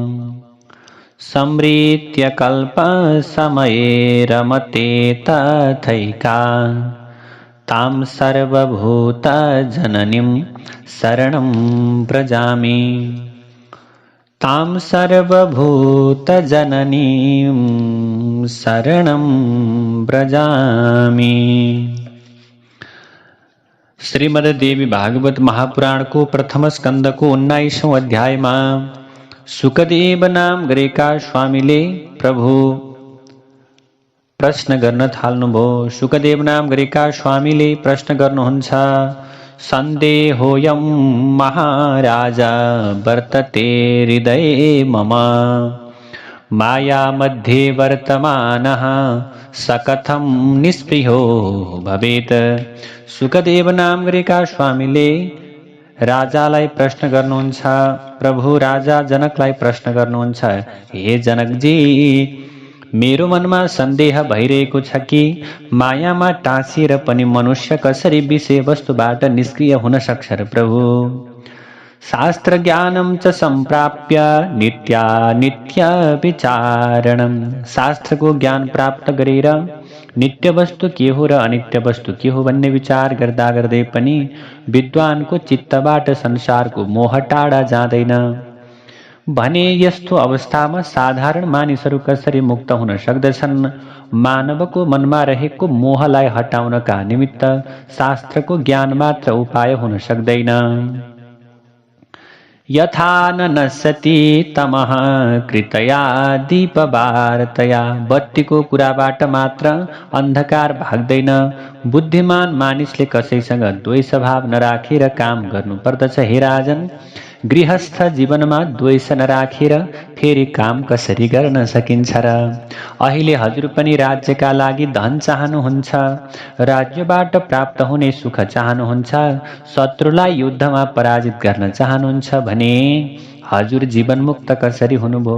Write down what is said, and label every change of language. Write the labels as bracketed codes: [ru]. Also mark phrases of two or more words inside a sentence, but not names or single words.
[sa] समृत्य कल्पसमये रमते तथैका तां सर्वभूतजननीं शरणं व्रजामि तां सर्वभूतजननीं शरणं व्रजामि। [ne] श्रीमद् देवी भागवत महापुराण [hi] को प्रथम स्कंद को 19वां अध्याय में [ne] सुखदेव नाम गरेका स्वामीले प्रभु प्रश्न गर्न थाल्नुभयो। सुखदेव नाम गरेका स्वामीले प्रश्न गर्नुहुन्छ। [sa] सन्देहोऽयं महाराज वर्तते हृदये मम माया मध्ये वर्तमानः स कथं निस्पृहो भवेत्। [ne] सुखदेव नाम गरेका स्वामीले राजालाई प्रश्न गर्नुहुन्छ। प्रभु राजा जनकलाई प्रश्न गर्नुहुन्छ। हे जनकजी, मेरो मनमा सन्देह भइरहेको छ कि मायामा टाँसिएर पनि मनुष्य कसरी विषय वस्तुबाट निष्क्रिय हुन सक्छ र प्रभु। [sa] शास्त्र ज्ञानं च सम्प्राप्य नित्य विचारणं। [ne] शास्त्रको ज्ञान प्राप्त गरेर नित्य वस्तु के हो र अनित्य वस्तु के हो भन्ने विचार गर्दा गर्दै पनि विद्वानको चित्तबाट संसारको मोह टाढा जाँदैन भने यस्तो अवस्थामा साधारण मानिसहरू कसरी मुक्त हुन सक्दछन्। मानवको मनमा रहेको मोहलाई हटाउनका निमित्त शास्त्रको ज्ञान मात्र उपाय हुन सक्दैन। [sa] यथा न नश्यति तमः कृतया दीपवार्तया। [ne] बत्तीको कुराबाट मात्र अन्धकार भाग्दैन। बुद्धिमान मानिसले कसैसँग द्वेष भाव नराखेर काम गर्नुपर्दछ। हे राजन, गृहस्थ जीवनमा द्वेष नराखेर फेरि काम कसरी गर्न सकिन्छ र। अहिले हजुर पनि राज्यका लागि धन चाहनुहुन्छ, राज्यबाट प्राप्त हुने सुख चाहनुहुन्छ, शत्रुलाई युद्धमा पराजित गर्न चाहनुहुन्छ भने हजुर जीवनमुक्त कसरी हुनुभयो।